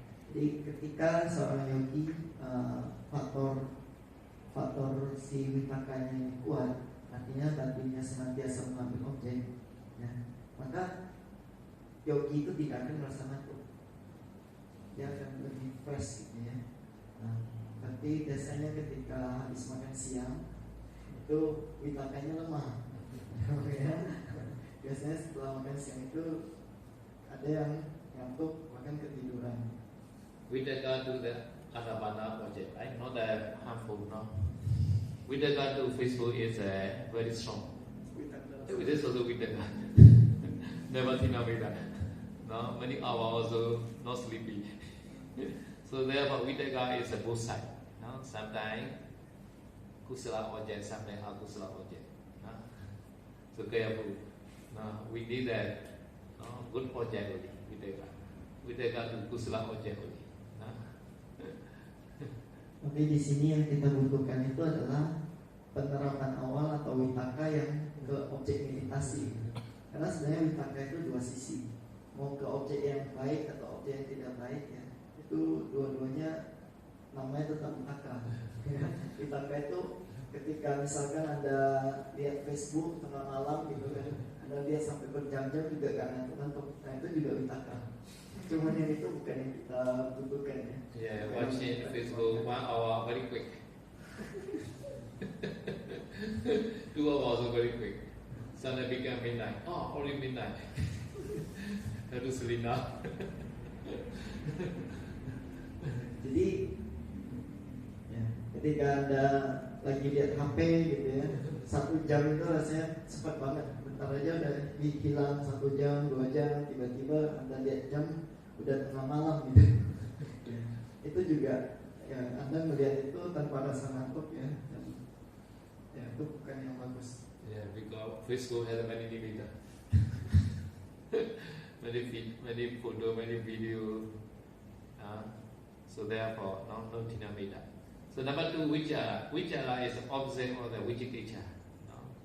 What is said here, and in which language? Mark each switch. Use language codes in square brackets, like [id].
[id] Jadi ketika seorang yogi faktor si vitakanya ini kuat, artinya batinnya senantiasa mengambil objek ya, maka yogi itu tidak akan merasa ngantuk, dia akan lebih fresh gitu ya. Nah, tapi biasanya ketika habis makan siang itu vitakanya lemah ya. Biasanya setelah makan siang itu ada yang ngantuk bahkan ketiduran. [en] Vitaka to the Anapana project, right? Not that harmful, no. Vitaka to Facebook is very strong. This is also Vitaka. Never Tinamida. No, many hours also not sleepy. So therefore, vitaka is a both side. No, sometimes kusala object, sometimes akusala object. No? So careful. No, we need that. No, good object only. Vitaka. Vitaka to kusala object only. No? [id] Tapi di sini yang kita butuhkan itu adalah penerapan awal atau witaka yang ke objek meditasi. Karena sebenarnya witaka itu dua sisi. Mau ke objek yang baik atau objek yang tidak baik ya, itu dua-duanya namanya tetap witaka. Witaka itu ketika misalkan Anda lihat Facebook tengah malam gitu kan, Anda lihat sampai berjam-jam juga gak ngantuk-ngantuk, nah itu juga witaka. Cuman yang itu bukan yang kita butuhkan ya. [en] Yeah, watching Facebook 1 hour very quick. 2 hours also very quick. Suddenly become midnight. Oh, only midnight. Have to sleep now. [id] Jadi ya, ketika Anda lagi lihat HP gitu ya, 1 jam itu rasanya cepat banget. Bentar aja udah hilang 1 jam, 2 jam, tiba-tiba Anda lihat jam udah tengah malam gitu. Ya, itu juga ya, Anda melihat itu tanpa rasa ngantuk ya. Dan, ya itu bukan yang bagus. [en] Yeah, because Facebook has many limiter. many photo, many video. So therefore, no denominator. So number 2, vichara. Vichara is the opposite of the vicikiccha. No?